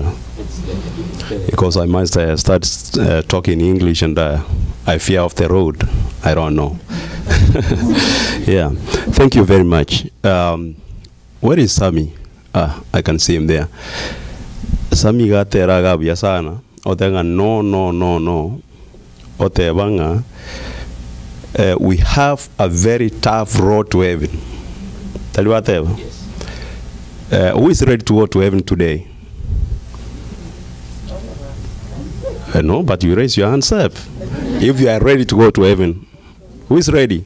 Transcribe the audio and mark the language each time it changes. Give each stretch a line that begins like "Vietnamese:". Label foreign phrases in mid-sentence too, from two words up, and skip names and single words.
English: Because I might start talking English and I fear off the road. I don't know. Yeah, thank you very much. Where is Sammy? I can see him there. Sammy got there sana. Otenga no. Otebanga, we have a very tough road to heaven. Tell you what, yes. Who is ready to go to heaven today? No, but you raise your hands up. If you are ready to go to heaven, who is ready?